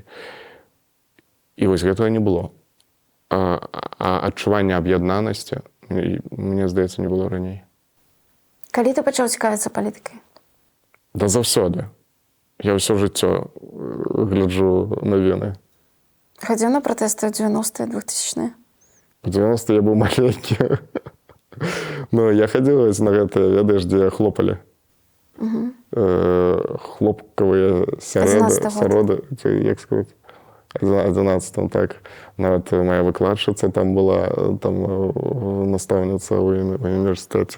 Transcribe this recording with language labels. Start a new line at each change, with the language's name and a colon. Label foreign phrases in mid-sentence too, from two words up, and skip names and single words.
Belarusian: І вось гэтага не было. А адчування аб'яднанасці, мне здаецца, не было раней. Калі ты пачаў цікавіцца палітыкай? Да заўсёды. Я ўсё жыццё гляджу навіны. Хадзіў на пратэсты ў 90-е, 2000-е? У 90-е я быў маленькі. Ну, я хадзіў на гэтыя, ведаеш, дзе хлопалі. Хлопкавыя сяроды, як сказаць, 11-м, так. Нават моя выкладчыца там была, там настаўніца ў універсітэце.